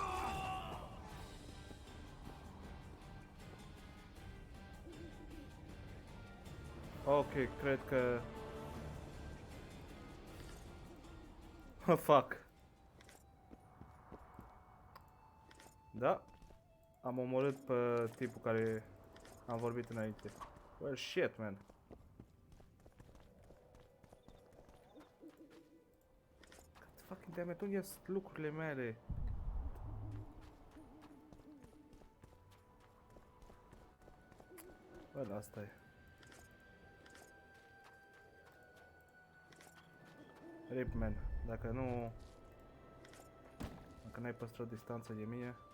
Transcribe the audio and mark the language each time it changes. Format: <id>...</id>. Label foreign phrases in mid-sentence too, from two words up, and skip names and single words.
<ro>Ok, cred că...</ro> <en>Fuck.</en> <ro>Da. Am omorât pe tipul care am vorbit înainte.</ro> <en>Well, shit, man. Fucking damn it,</en> <ro>unde sunt lucrurile mele? Well, asta e.</ro> <en>Rip, man.</en> <ro>Dacă nu... Dacă n-ai păstrat distanța de mine...</ro>